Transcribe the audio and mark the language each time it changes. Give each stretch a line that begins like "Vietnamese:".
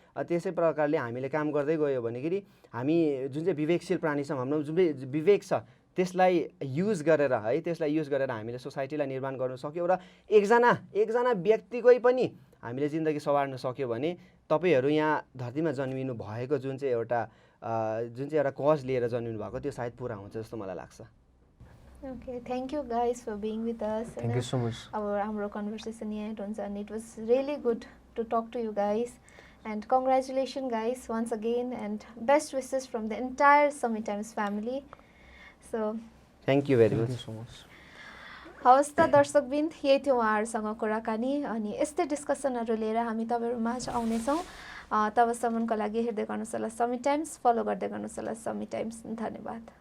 Nepali: त्यसै प्रकारले हामीले काम गर्दै गयो भनेखेरि हामी जुन चाहिँ विवेकशील प्राणी छौँ, हाम्रो जुन चाहिँ विवेक छ त्यसलाई युज गरेर है, त्यसलाई युज गरेर हामीले सोसाइटीलाई निर्माण गर्न सक्यौँ र एकजना व्यक्तिकै पनि हामीले जिन्दगी सवार्न सक्यो भने तपाईँहरू यहाँ धरतीमा जन्मिनु भएको जुन चाहिँ एउटा कज लिएर जन्मिनु भएको त्यो सायद पुरा हुन्छ जस्तो मलाई लाग्छ.
English: Okay, thank you guys for being with us. Thank you so much. Our conversation here
Nepali: हुन्छ,
English: and it was really good to talk to you guys. And congratulations guys once again, and best wishes from the entire SummitTIMES family. So thank you very much. Thank you so much.
Nepali: हवस् त दर्शकबिन, यही थियो उहाँहरूसँग कुराकानी. अनि यस्तै डिस्कसनहरू लिएर हामी तपाईँहरू माझ आउनेछौँ. तबसम्मको लागि हेर्दै गर्नुहोस् होला SummitTIMES, फलो गर्दै गर्नुहोस् होला SummitTIMES. धन्यवाद.